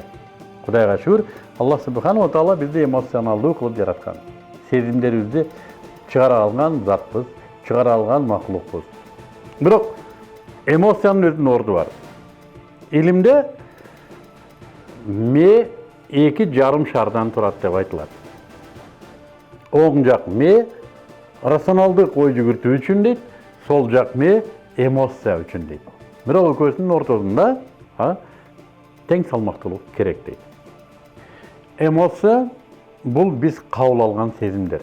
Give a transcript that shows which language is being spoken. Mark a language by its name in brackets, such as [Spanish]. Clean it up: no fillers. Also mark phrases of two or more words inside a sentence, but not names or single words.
[Kyrgyz] Кудайга шүкүр, [Arabic] الله سبحانه وتعالى [Kyrgyz] бизи эмосионалдуу кылып яраткан. Сезимлеримизни чыкара алган затпыз, чыкара алган махлукпуз. Бирок эмосиянын өзүнүн орду вар. Илимде ме эки жарым шардан турат деп айтылат. Оң жак me rasionalдык ой жүгүртүү үчүн дейт, сол жак me эмоция үчүн дейт. Бирок экөөсүнүн ортосунда тең салмактуулук керек дейт. Эмоция бул биз кабыл алган сезимдер.